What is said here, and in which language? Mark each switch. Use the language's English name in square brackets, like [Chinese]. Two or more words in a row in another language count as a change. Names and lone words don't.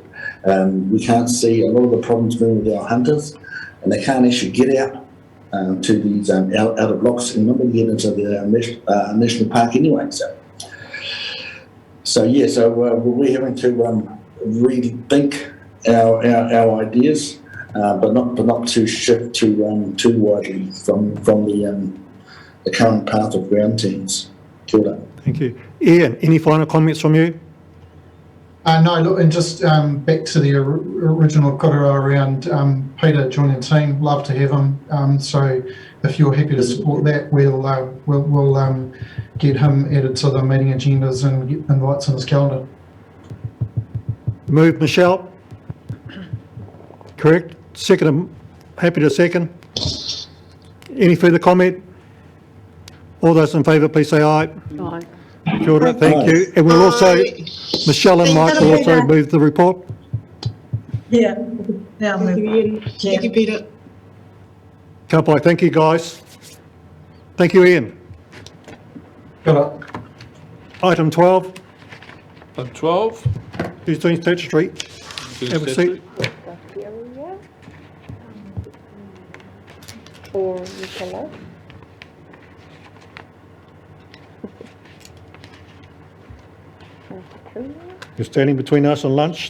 [English] We can't see a lot of the problems being with our hunters, and they can't actually get out to these outer blocks and not get into the national park anyway. So we're having to rethink our ideas, but not to shift too widely from the current path of ground teams. [Māori] Kia ora. [English] Thank you. Ian, any final comments from you? No, look, and just back to the original kōrero around Peter joining the team, love to have him. So if you're happy to support that, we'll get him added to the meeting agendas and get invites on his calendar. Move, Michelle. Correct. Second, happy to second. Any further comment? All those in favour, please say aye. Aye. [Māori] Kia ora, [English] thank you. And we'll also, Michelle and Mike will also move the report. Yeah. Thank you, Ian. Thank you, Peter. [Māori] Ka pai. [English] Thank you, guys. Thank you, Ian. [Māori] Kia ora. [English] Item 12. Item 12. Who's doing statutory? Have a seat. Or Nicola. You're standing between us and lunch.